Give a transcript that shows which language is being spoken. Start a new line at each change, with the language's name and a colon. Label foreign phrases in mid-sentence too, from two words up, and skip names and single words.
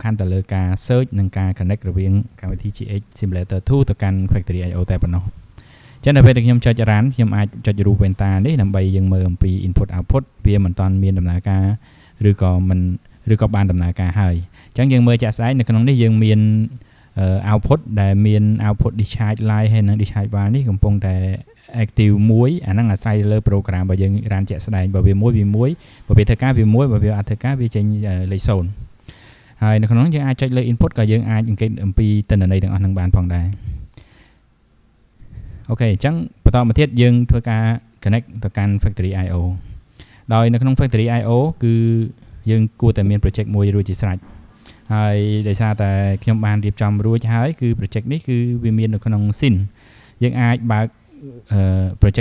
Khmer: ខាន់ទៅលើការ search និងការ connect រវាងកម្មវិធី GH Simulator 2 ទៅកាន់ Factory IO តែប៉ុណ្ណោះចឹងដល់ពេលដែលខ្ញុំចុច run ខ្ញុំអាចចុចរូប Venta នេះដើម្បីយើងមើលអំពី
English: input output
Khmer: វាមិនតាន់មានដំណើរការឬក៏បានដំណើរការហើយអញ្ចឹងយើងមើលជាក់ស្ដែងនៅក្នុងនេះយើងមានoutput ដែលមាន
English: output discharge line
Khmer: ហើយនិង
English: discharge valve
Khmer: នេះកំពុងតែ active មួយអាហ្នឹងអាស្រ័យលើ program របស់យើង run ជាក់ស្ដែងបើវា1បើវាធ្វើការវា1បើវាអត់ធ្វើការវាចេញលេខ0ហើយនៅក្នុងនោះយើងអាចចុចលើ input ក៏យើងអាចអង្កេតអំពីទិន្នន័យទាំងអស់ហ្នឹងបានផងដែរ អូខេអញ្ចឹងបន្តមកទៀតយើងធ្វើការ connect ទៅកាន់ Factory IO ដោយនៅក្នុង Factory IO គឺយើងគួរតែមាន project មួយរួចជាស្រេចហើយដោយសារតែខ្ញុំបានរៀបចំរួចហើយគឺ project នេះគឺវាមាននៅក្នុង scene យើងអាចបើកproject